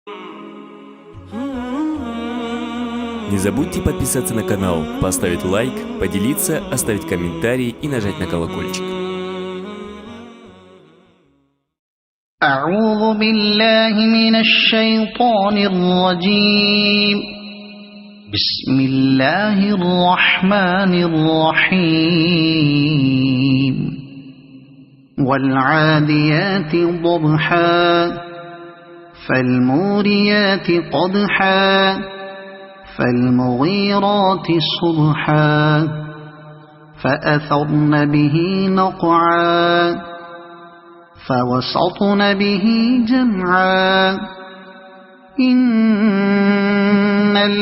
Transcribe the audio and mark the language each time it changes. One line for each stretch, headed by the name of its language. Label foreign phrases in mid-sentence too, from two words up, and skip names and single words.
Russian: Не забудьте подписаться на канал, поставить лайк, поделиться, оставить комментарий и нажать на колокольчик.
Arabic: أعوذ بالله من الشيطان الرجيم. بسم الله الرحمن الرحيم. والعاديات ضبحا فالموريات قدحا فالمغيرات صبحا فأثرن به نقعا فوسطن به جمعا إن